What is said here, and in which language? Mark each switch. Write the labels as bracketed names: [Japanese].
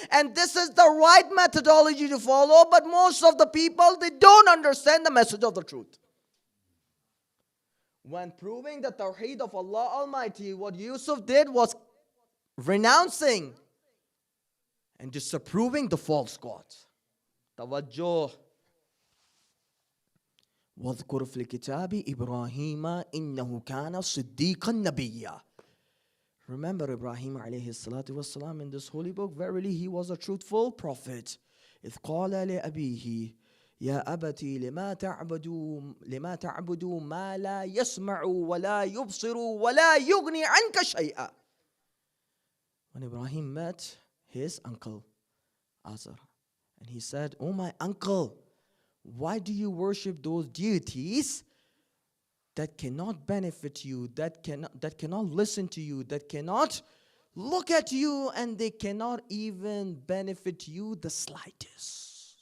[English] And this is the right methodology to follow, but most of the people, they don't understand the message of the truth. When proving the Tawheed of Allah Almighty, what Yusuf did was renouncing and disapproving the false gods. [Arabic] توجه واذكر في الكتاب إبراهيم إنه كان صديقا نبيا. [English] Remember Ibrahim alayhi salatu wassalam in this holy book. Verily he was a truthful prophet. [Arabic] إذ قال لأبيه يا أبتي لما تعبدوا ما لا يسمع ولا يبصر ولا يغني عنك شيئا. [English] When Ibrahim met his uncle Azar, and he said, Oh my uncle, why do you worship those deities that cannot benefit you, that cannot listen to you, that cannot look at you, and they cannot even benefit you the slightest?